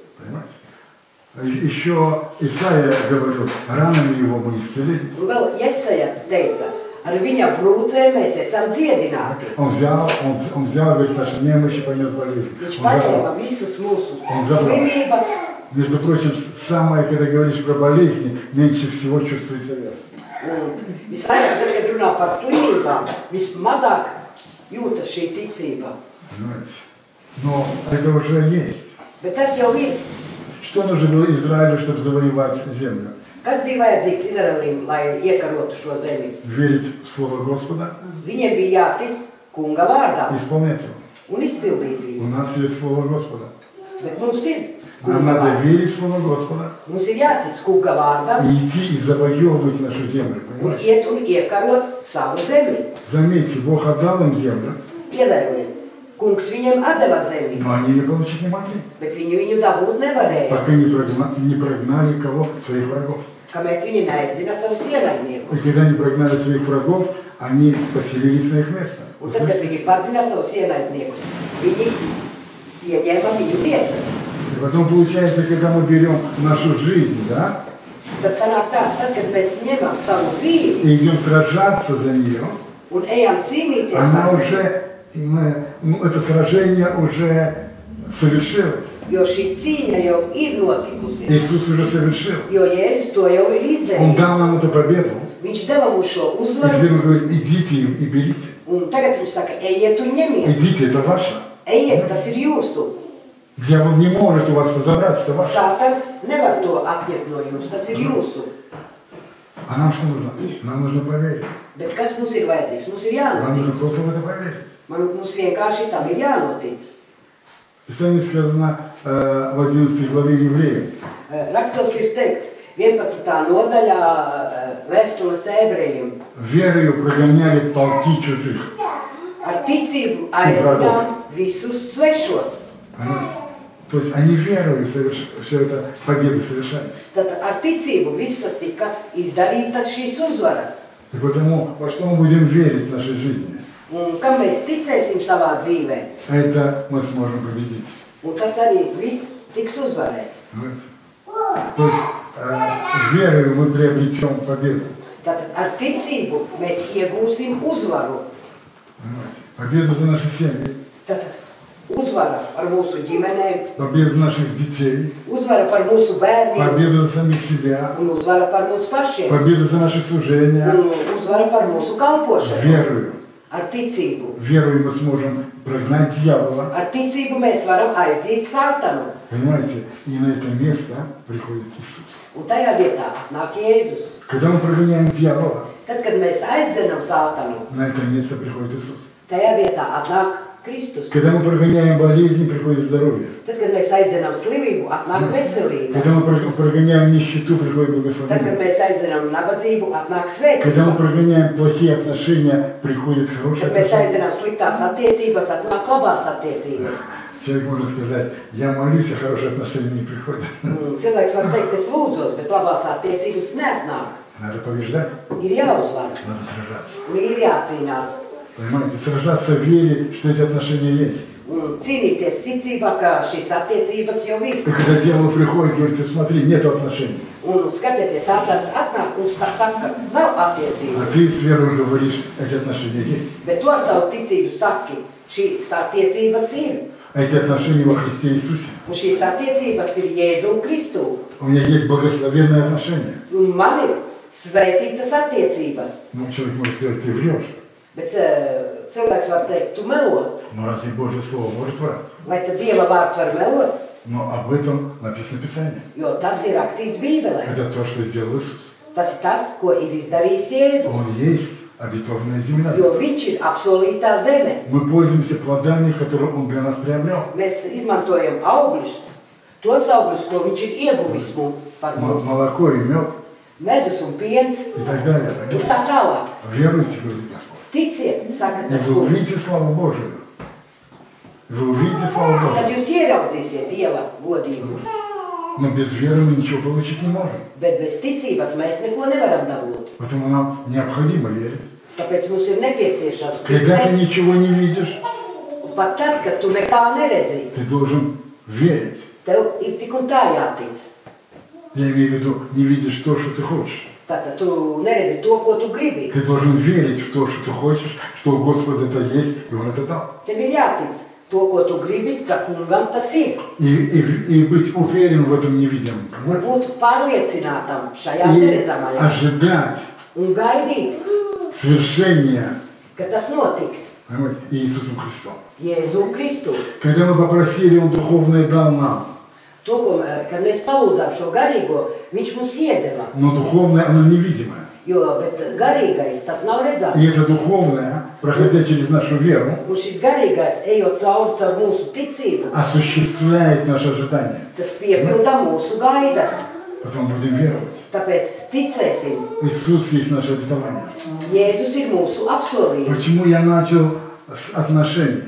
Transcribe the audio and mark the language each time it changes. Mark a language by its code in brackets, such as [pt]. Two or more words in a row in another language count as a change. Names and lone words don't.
[ru] Понимаете? Еще Исаия говорил, ранами его мы исцелились. [lv] Un vēl Jesaja teica, ar viņa brūcēm mēs esam dziedināti. [ru] Он взял говорит, наши немощи, понес болезнь. [lv] Viņš [ru] Он [lv] paņēma [ru] забрал. [lv] visus mūsu Un zabral. slimības. [ru] Между прочим, самое, когда говоришь про болезни, меньше всего чувствуется вера. [lv] Un visvairāk, tad, kad runā par slimībām, vismazāk jūtas šī ticība. [ru] Понимаете? Но это уже есть. [lv] Bet tas jau ir. [ru] Что нужно было Израилю, чтобы завоевать землю? [lv] Kas bija vajadzīgs Izraēlim, lai iekarotu šo zemi? [ru] Верить в Слово Господа [lv] Viņiem bija jātic kunga vārdā [ru] и исполнять его. [lv] un izpildīt [ru] У [lv] viņu. [ru] нас есть Слово Господа. [lv] Bet mums ir [ru] Нам [lv] kunga [ru] надо [lv] vārds. [ru] верить в Слово Господа [lv] Mums ir jātic kunga vārdam [ru] и идти и завоевывать нашу землю. [lv] un [ru] Понимаете? [lv] iet un iekarot savu zemi. [ru] Заметьте, Бог отдал им землю, [lv] Ievērojiet, kungs viņiem atdeva zemi, [ru] но они ее получить не могли, [lv] bet viņi viņu dabūt nevarēja, [ru] пока не прогнали кого? Своих врагов. [lv] kamēr viņi neaizzina savus ienaidniekus. [ru] И когда они прогнали своих врагов, они поселились на их место. [lv] Un tad, kad viņi padzina savus ienaidniekus, viņi ieņēma viņu vietas. [ru] И потом получается, когда мы берем нашу жизнь, да, [lv] Tad sanāk tā, tad, kad mēs ņemam savu dzīvi [ru] и идем сражаться за нее, [lv] un ejam cīnīties [ru] она [lv] par [ru] уже, это сражение уже совершилось. [lv] jo šī cīņa jau ir notikusi, [ru] Иисус уже совершил. [lv] jo Jēzus to jau ir [ru] Он [lv] izdarījis. [ru] дал нам эту победу. [lv] Viņš deva mums šo [ru] И [lv] uzvaru, [ru] теперь он говорит, идите и берите. [lv] un tagad viņš saka, ejiet un ņemiet. [ru] Идите, это ваше. [lv] Ejiet, tas ir jūsu. [ru] Дьявол не может у вас это забрать, это ваше. [lv] Sātans nevar to atņemt no jums, tas ir jūsu. [ru] А нам что нужно? Нам нужно поверить. [lv] Bet kas mums ir vajadzīgs? Mums ir [ru] Нам нужно [lv] jānotic. [ru] просто в это поверить. [lv] Mums vienkārši tam ir jānotic. [ru] В Писании сказано в 11 главе Евреям. [lv] Rakstos ir teikts 11. nodaļā vēstules ebrejiem. [ru] Верою прогоняли полки чужих. [lv] Ar ticību aizinām visus svešos. [ru] Понимаете? То есть они верою все это победы совершали. [lv] Tad ar ticību visas tika izdarītas šīs uzvaras. [ru] И потому, во что мы будем верить в нашей жизни, [lv] Un kam mēs ticēsim savā dzīvē, [ru] это мы сможем победить. [lv] un tas arī viss tiks uzvarēts. [ru] Понимаете? То есть верою мы приобретем победу. [lv] Tātad ar ticību mēs iegūsim uzvaru. [ru] Понимаете? Победу за наши семьи, [lv] Tātad uzvara par mūsu ģimenēm, [ru] победу наших детей, [lv] uzvara par mūsu bērniem [ru] победу за самих себя, [lv] un uzvara par mūsu pašiem [ru] победу за наше служение. [lv] un uzvara par mūsu kalpošanu. [ru] Верою. [lv] Ar ticību. [ru] Верою мы сможем прогнать дьявола. [lv] Ar ticību mēs varam aiziet sātanu. [ru] Понимаете? И на это место приходит Иисус. [lv] Un tajā vietā atnāk Jēzus. [ru] Когда мы прогоняем дьявола, [lv] Tad, kad mēs aizdzenam sātanu, [ru] на это место приходит Иисус. [lv] tajā vietā atnāk Kristus. [ru] Когда мы прогоняем болезни, приходит здоровье. [lv] Tad, kad mēs aizdzenam slimību, atnāk veselība. [ru] Когда мы прогоняем нищету, приходит [lv] Tad, kad [ru] благословение. [lv] mēs aizdzenam nabadzību, atnāk [ru] Когда мы [lv] svētība. [ru] прогоняем плохие отношения, приходит хорошее [lv] Kad mēs [ru] отношение. [lv] aizdzenam sliktās attiecības, atnāk labās attiecības. [ru] Человек может сказать, я молюсь, а хорошие отношения не приходят. [lv] Cilvēks var teikt, es lūdzos, bet labās attiecības neatnāk. [ru] Надо побеждать, [lv] Ir jāuzvar [ru] надо сражаться. [lv] un ir jācīnās. [ru] Понимаете, сражаться в вере, что эти отношения есть. [lv] Un cīnīties ticībā, ka šīs attiecības jau ir. [ru] И когда дьявол приходит, говорит, ты смотри, нету отношений. [lv] Un skatieties, ātrāds atnāk un saka, nav [ru] А [lv] attiecību. [ru] ты с верой говоришь, эти отношения есть. [lv] Bet tu ar savu ticību saki, šīs attiecības ir. [ru] Эти отношения во Христе Иисусе. [lv] Un šīs attiecības ir Jēzu Kristu. [ru] У меня есть благословенные отношения. [lv] Un man ir svētītas attiecības. [ru] Ну, человек может сказать, ты врешь. [lv] Bet cilvēks var teikt, tu melo. [ru] Но разве Божье Слово может врать? [lv] Vai tad Dieva vārds var melot? [ru] Но об этом написано в Писании. [lv] Jo tas ir rakstīts Bībelē. [ru] Это то, что сделал Иисус. [lv] Tas ir tas, ko ir izdarījis Jēzus. [ru] Он есть обетованная земля. [lv] Jo viņš ir apsolītā zeme. [ru] Мы пользуемся плодами, которые Он для нас приобрел. [lv] Mēs izmantojam augļus, tos augļus, ko viņš ir ieguvis mums par mums. [ru] Молоко и мед [lv] Medus un piens [ru] и так далее. [lv] un tā tālāk. [ru] Веруйте, говорит Господь. [lv] Ticiet, saka [ru] И [lv] tas [ru] вы [lv] kungs. [ru] увидите славу Божию. Вы увидите славу [lv] Tad [ru] Божию. [lv] jūs ieraudzīsiet Dieva godību. [ru] Но без веры мы ничего получить не можем. [lv] Bet bez ticības mēs neko nevaram dabūt. [ru] Поэтому нам необходимо верить. [lv] Tāpēc mums ir nepieciešams [ru] Когда ты [lv] ticēt. [ru] ничего не видишь, [lv] Pat tad, kad tu nekā neredzi, [ru] ты должен верить. [lv] tev ir tik un tā jātic. [ru] Я имею в виду, не видишь то, что ты хочешь. [lv] Tātad tu neredzi to, ko tu gribi. [ru] Ты должен верить в то, что ты хочешь, что у Господа это есть, и Он это дал. [lv] Tev ir jātic to, ko tu gribi, ka kungam tas ir. [ru] И быть уверен в этом невидимом. [lv] Un būt pārliecinātam šajā [ru] И [lv] neredzamajā. [ru] ожидать [lv] Un gaidīt, [ru] свершения, [lv] ka tas notiks [ru] понимаете, Иисусом Христом. [lv] Jēzu Kristu. [ru] Когда мы попросили, Он духовное дал нам. [lv] To, kad mēs palūdzām šo garīgo, viņš mums iedeva. [ru] Но духовное, оно невидимое. [lv] Bet garīgais, tas nav redzams. [ru] И это духовное, проходя через нашу веру, [lv] Un šis garīgais, ejot caur mūsu ticību, [ru] осуществляет наши ожидания. [lv] tas piepilda mūsu gaidas. [ru] Потом будем веровать. [lv] Tāpēc ticēsim. [ru] Иисус есть наше обетование. [lv] Jēzus ir mūsu apsolījums. [ru] Почему я начал с отношений?